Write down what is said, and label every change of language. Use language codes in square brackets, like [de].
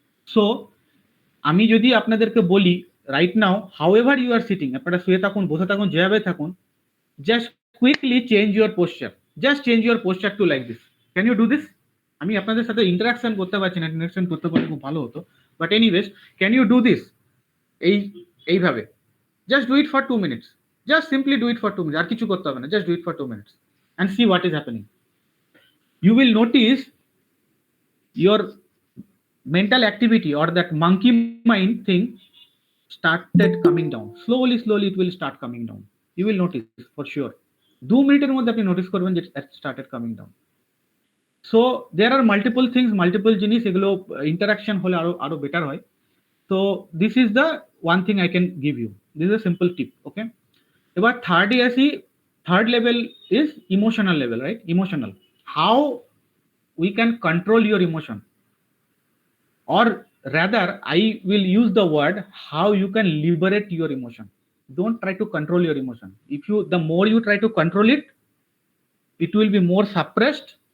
[en] so [bn] আমি যদি আপনাদেরকে বলি, [en] right now however you are sitting, [bn] আপনারা শুয়ে থাকুন, বসে থাকুন, যেভাবে থাকুন, [en] Just quickly change your posture, just change your posture to like this. Can you do this? [bn] আমি আপনাদের সাথে ইন্টারাকশন করতে পারছি না, ইন্টারাকশন করতে পারলে খুব ভালো হতো, [en] But anyways, can you do this? এইভাবে just do it for 2 minutes, just simply do it for 2 minutes, [bn] আর কিছু করতে হবে না, [en] Just do it for 2 minutes and see what is happening. You will notice your mental activity or that monkey mind thing started coming down. Slowly it will start coming down. You will notice for sure. [bn] 2 মিনিটের মধ্যে আপনি notice করবেন যে [en] it started coming down. So there are multiple things, multiple [bn] জিনিস, এগুলো interaction হলে আরো better হয়। [en] So this is the one thing I can give you. This is a simple tip, okay? [bn] এবার থার্ডে আসি, [en] Third level is emotional level, right? Emotional, how we can control your emotion, or rather I will use the word how you can liberate your emotion. Don't try to control your emotion. If you, the more you try to control it, it will be more suppressed.